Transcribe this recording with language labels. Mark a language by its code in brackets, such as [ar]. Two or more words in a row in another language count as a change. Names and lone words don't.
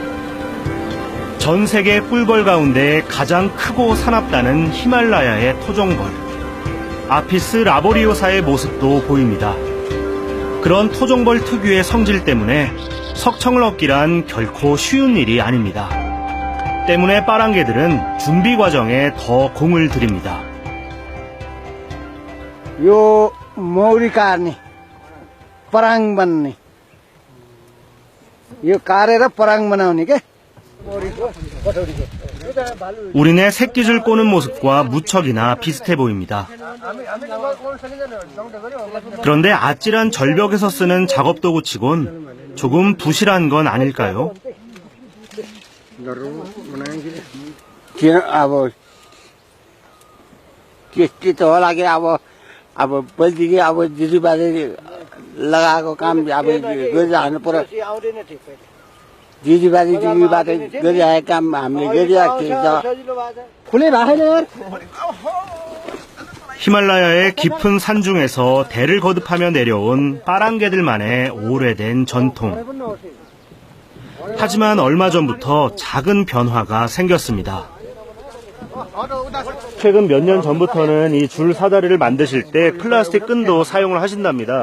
[ko] 전 세계 꿀벌 가운데 가장 크고 사납다는 히말라야의 토종벌. 아피스 라보리오사의 모습도 보입니다. 그런 토종벌 특유의 성질 때문에 석청을 얻기란 결코 쉬운 일이 아닙니다. 때문에 빠랑개들은 준비 과정에 더 공을 들입니다. [ne] यो मौरी काट्ने पराङ बन्ने यो काटेर पराङ बनाउने के [ko] 우리네 새끼줄 꼬는 모습과 무척이나 비슷해 보입니다. 그런데 아찔한 절벽에서 쓰는 작업도구치곤 조금 부실한 건 아닐까요? [ne] किन अब त्यस्तो होला कि अब पहिलेदेखि अब दिदीबाजे लगाएको काम अब गरिरहनु पर्यो दिदीबाजे गरिरहेको काम हामीले गरिरहेको थियौँ फुलै राखेन यार [ko] 히말라야의 깊은 산중에서 대를 거듭하며 내려온 빠랑개들만의 오래된 전통. 하지만 얼마 전부터 작은 변화가 생겼습니다. 최근 몇 년 전부터는 이 줄 사다리를 만드실 때 플라스틱 끈도 사용을 하신답니다.